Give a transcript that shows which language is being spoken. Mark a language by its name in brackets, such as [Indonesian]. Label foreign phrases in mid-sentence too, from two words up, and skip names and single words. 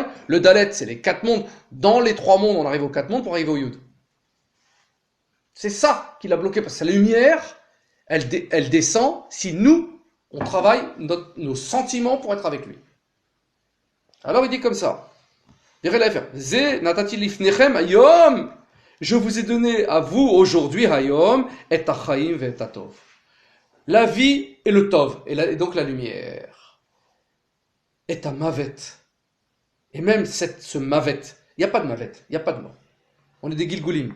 [French] Le Dalet, c'est les 4 mondes. Dans les 3 mondes, on arrive aux 4 mondes pour arriver au Yud. C'est ça qui l'a bloqué, parce que la lumière, elle descend si nous, on travaille nos sentiments pour être avec lui. Alors il dit comme ça. [Hebrew] זה נתתי לפניכם היום. [French] Je vous ai donné à vous aujourd'hui, hayom, [Hebrew] את החיים ואת הטוב. [French] La vie et le tov, et donc la lumière. Et à mavet. Et même ce mavet, il n'y a pas de mavet, il n'y a pas de mort. On est des gilgulim.